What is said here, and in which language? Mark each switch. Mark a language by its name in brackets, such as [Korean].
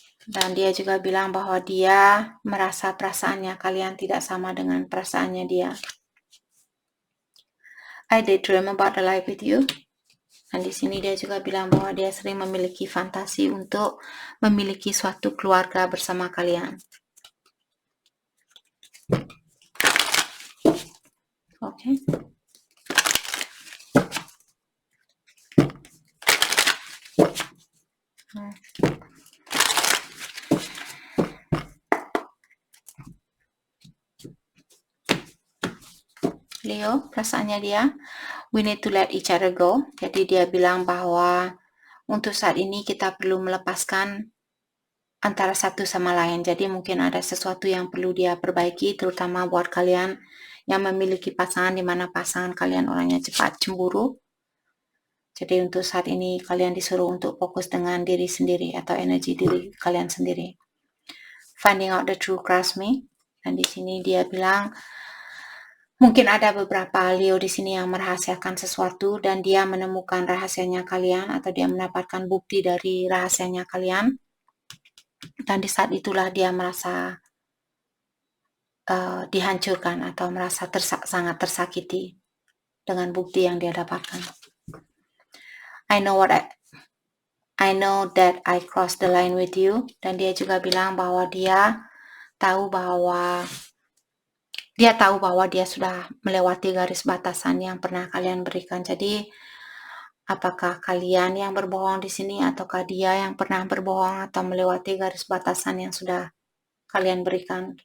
[Indonesian] Dan dia juga bilang bahwa dia merasa perasaannya kalian tidak sama dengan perasaannya dia. [English] I daydream about the life with you. [Indonesian] Dan di sini dia juga bilang bahwa dia sering memiliki fantasi untuk memiliki suatu keluarga bersama kalian. Oke. Leo, perasaannya dia, [English] we need to let each other go. [Indonesian] Jadi dia bilang bahwa untuk saat ini kita perlu melepaskan antara satu sama lain. Jadi mungkin ada sesuatu yang perlu dia perbaiki, terutama buat kalian yang memiliki pasangan, di mana pasangan kalian orangnya cepat cemburu. Jadi untuk saat ini kalian disuruh untuk fokus dengan diri sendiri atau energi diri kalian sendiri. [English] Finding out the true crush me. [Indonesian] Dan di sini dia bilang mungkin ada beberapa Leo di sini yang merahasiakan sesuatu dan dia menemukan rahasianya kalian atau dia mendapatkan bukti dari rahasianya kalian. Dan di saat itulah dia merasa dihancurkan atau merasa sangat tersakiti dengan bukti yang dia dapatkan. [English] I know that I crossed the line with you. [Indonesian] Dan dia juga bilang bahwa dia tahu bahwa dia sudah melewati garis batasan yang pernah kalian berikan. Jadi apakah kalian yang berbohong di sini ataukah dia yang pernah berbohong atau melewati garis batasan yang sudah kalian berikan?